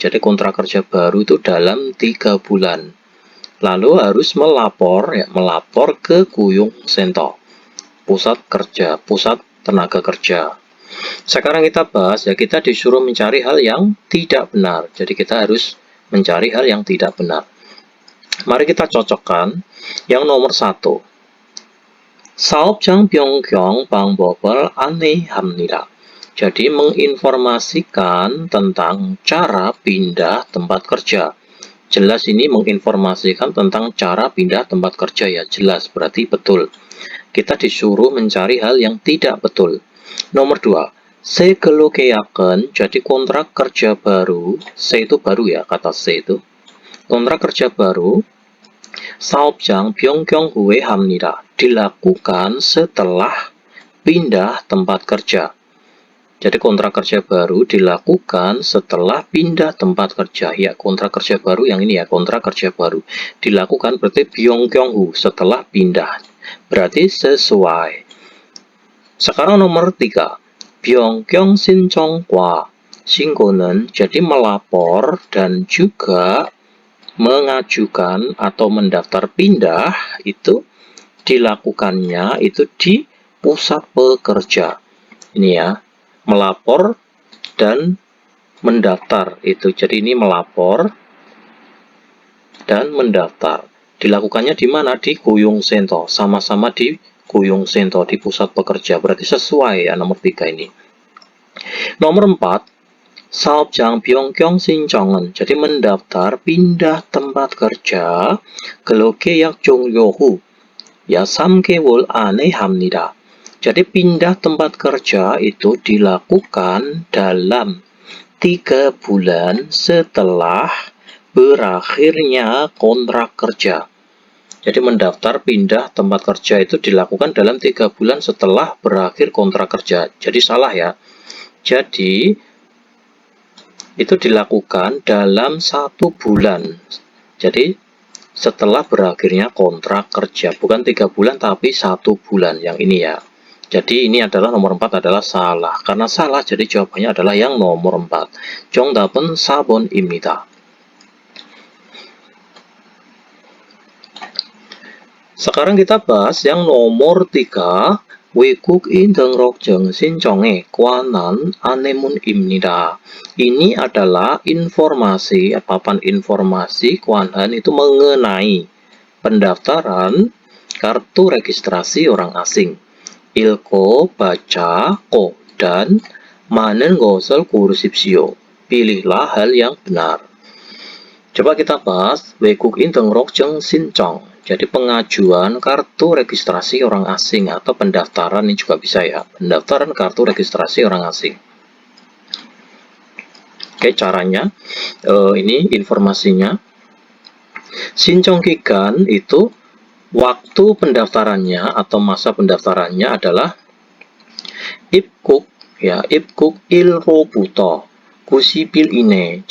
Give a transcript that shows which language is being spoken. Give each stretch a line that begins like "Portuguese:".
Indonesian: Jadi kontrak kerja baru itu dalam 3 bulan. Lalu harus melapor ke 고용 센터, pusat tenaga kerja. Sekarang kita bahas ya, kita disuruh mencari hal yang tidak benar. Jadi kita harus mencari hal yang tidak benar. Mari kita cocokkan yang nomor 1.
Korean: 사업장 변경 방법을 안내합니다.
Indonesian: Jadi menginformasikan tentang cara pindah tempat kerja. Jelas ini menginformasikan tentang cara pindah tempat kerja ya. Jelas berarti betul. Kita disuruh mencari hal yang tidak betul. Nomor 2.
Korean: 새 근로 계약은
Indonesian: jadi kontrak kerja baru. 새 itu baru ya, kata 새 itu. Kontrak kerja baru
Korean: 사업장 변경 후에 합니다.
Indonesian: dilakukan setelah pindah tempat kerja. Jadi kontrak kerja baru dilakukan setelah pindah tempat kerja. Ya, kontrak kerja baru yang ini ya, kontrak kerja baru. Dilakukan berarti byongkyonghu, setelah pindah. Berarti sesuai. Sekarang nomor 3.
Korean: byongkyong 신청과 신고는
Indonesian: jadi melapor dan juga mengajukan atau mendaftar pindah itu dilakukannya itu di pusat pekerja. Ini ya, melapor dan mendaftar itu. Jadi ini melapor dan mendaftar. Dilakukannya di mana? Di 고용센터. Sama-sama di 고용센터, di pusat pekerja. Berarti sesuai ya nomor 3 ini. Nomor 4.
Korean: 사업장 변경 신청은
Indonesian: jadi mendaftar pindah tempat kerja
Korean: 근로 계약 종료 후 ya 3개월 안에 합니다.
Indonesian: Jadi pindah tempat kerja itu dilakukan dalam 3 bulan setelah berakhirnya kontrak kerja. Jadi mendaftar pindah tempat kerja itu dilakukan dalam 3 bulan setelah berakhir kontrak kerja. Jadi salah ya. Jadi itu dilakukan dalam 1 bulan. Jadi setelah berakhirnya kontrak kerja, bukan 3 bulan tapi 1 bulan yang ini ya. Jadi ini adalah nomor 4 adalah salah. Karena salah jadi jawabannya adalah yang nomor 4.
Korean: 정답은 4번입니다.
Indonesian: Sekarang kita bahas yang nomor 3.
Korean: 외국인 등록증 신청에 관한 안내문입니다.
Indonesian: Ini adalah informasi, papan informasi 관한 itu mengenai pendaftaran kartu registrasi orang asing.
Korean: 읽고,
Indonesian: baca,
Korean: 꼭, dan 많은 것을 고르십시오.
Indonesian: Pilihlah hal yang benar. Coba kita bahas
Korean: 외국인 등록증 신청.
Indonesian: Jadi pengajuan kartu registrasi orang asing atau pendaftaran ini juga bisa ya. Pendaftaran kartu registrasi orang asing. Oke, caranya ini informasinya.
Korean: 신청 기간
Indonesian: itu waktu pendaftarannya atau masa pendaftarannya adalah 입국 ya,
Korean: 입국 1호부터 90일 이내.